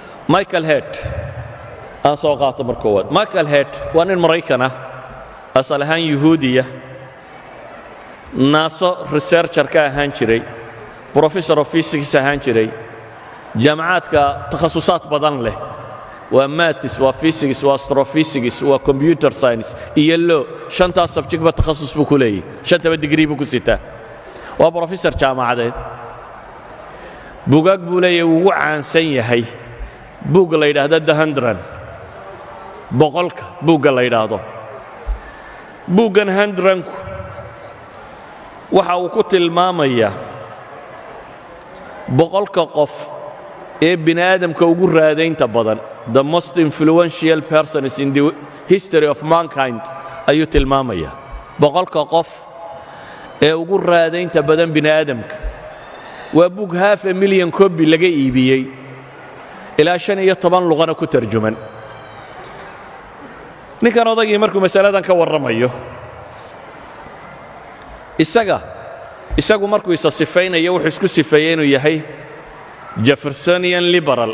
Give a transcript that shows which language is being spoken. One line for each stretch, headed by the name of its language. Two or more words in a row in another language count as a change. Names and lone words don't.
Somali: michael head aan soo qaato mar koowaad. michael head waa nin maraykan ah asal ahaan yuhuudiya, naaso researcher ka ahaan jiray,
English: professor of physics
Somali: ahaan jiray, jaamacaadka takhasusaad badan leh, waa maths, waa physics, waa astrophysics, waa
English: computer science
Somali: iyo law. shantaas subject ba takhasus buu ku leeyahay, shantaba degree buu ku sitaa. waa professor jaamacadeed. buugaag buu leeyahay ugu caansan yahay buugga la yidhaahdo The 100, boqolka buugga la yidhaahdo. buuggan 100ku waxa uu ku tilmaamayaa boqolka qof ee bini aadamka ugu raadaynta badan,
English: the most influential persons in the history of mankind
Somali: ayuu tilmaamayaa. boqolka qof ee ugu raadaynta badan bini aadamka. waa buug 500,000 copy laga iibiyey, ilaa 15 luqana ku tarjuman. ninkan odaygii markuu masaladan ka warramayo, isagu markuu isa sifaynayo wuxuu isku sifeeyey inuu yahay
English: jeffersonian liberal.